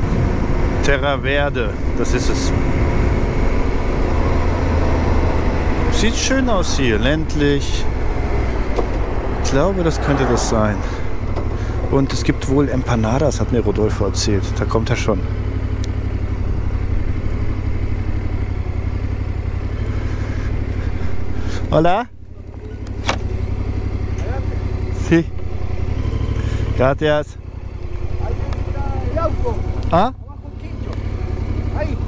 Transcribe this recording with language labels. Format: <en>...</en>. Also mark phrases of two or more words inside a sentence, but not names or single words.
<de>Terra Verde, das ist es. Sieht schön aus hier, ländlich. Ich glaube, das könnte das sein. Und es gibt wohl Empanadas, hat mir Rodolfo erzählt. Da kommt er schon.</de> <es>Hola. Sí. Gracias. El auto, Ah? abajo el quincho. Ahí, ahí.</es>